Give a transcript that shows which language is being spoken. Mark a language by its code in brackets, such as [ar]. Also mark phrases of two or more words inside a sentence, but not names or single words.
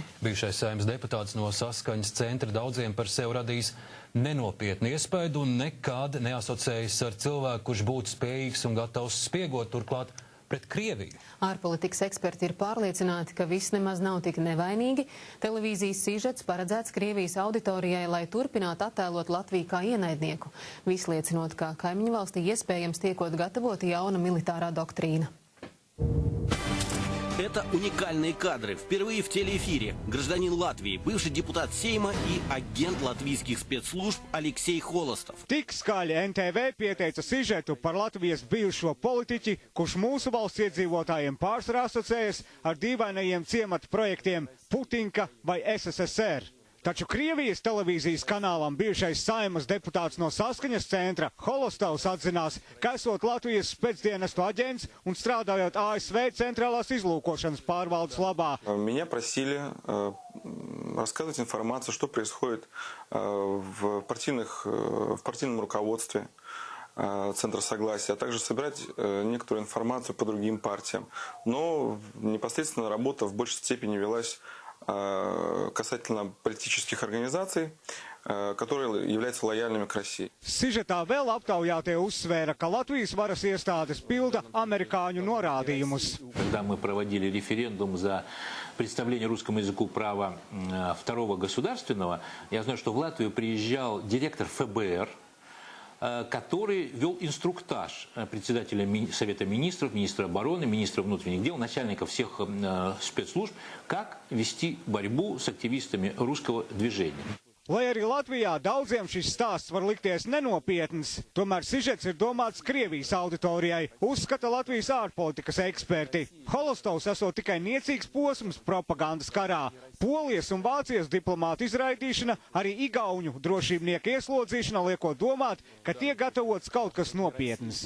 [lv] Bijušais Saeimas deputāts no Saskaņas centra daudziem par sevi radīs nenopietnu iespaidu un nekad neasociējas ar cilvēku, kurš būtu spējīgs un gatavs spiegot turklāt pret Krieviju. Ārpolitikas eksperti ir pārliecināti, ka viss nemaz nav tik nevainīgi. Televīzijas sižets paredzēts Krievijas auditorijai, lai turpinātu attēlot Latviju kā ienaidnieku, visliecinot, ka kaimiņu valstī iespējams tiekot gatavota jauna militārā doktrīna. [ru] Это уникальные кадры. Впервые в телеэфире гражданин Латвии, бывший депутат Сейма и агент латвийских спецслужб Алексей Холостов. [lv] Tik skaļi NTV pieteica sižetu par Latvijas bijušo politiķi, kurš mūsu valsts iedzīvotājiem pārsvarā asociējas ar dīvainajiem ciematu projektiem Putinka vai SSSR. Taču Krievijas televīzijas kanālam bijušais Saeimas deputāts no Saskaņas centra Holostovs atzinās, ka esot Latvijas specdienestu aģents un strādājot ASV centrālās излūkošanas pārvaldes labā. [ru] Меня просили рассказывать информацию, что происходит в партийном руководстве Центра Согласия, а также собирать некоторую информацию по другим партиям. Но непосредственно работа в большей степени велась касательно политических организаций, которые являются лояльными к России. [lv] Sižetā vēl aptaujātie uzsvēra, ka Latvijas varas iestādes pilda amerikāņu norādījumus. [ru] Когда мы проводили референдум за представление русскому языку права второго государственного, я знаю, что в Латвию приезжал директор ФБР, который вел инструктаж председателя Совета министров, министра обороны, министра внутренних дел, начальников всех спецслужб, как вести борьбу с активистами русского движения. [lv] Lai arī Latvijā daudziem šis stāsts var likties nenopietns, tomēr sižets ir domāts Krievijas auditorijai, uzskata Latvijas ārpolitikas eksperti. Holostovs esot tikai niecīgs posms propagandas karā. Polijas un Vācijas diplomātu izraidīšana, arī igauņu drošībnieku ieslodzīšana liekot domāt, ka tiek gatavots kaut kas nopietns.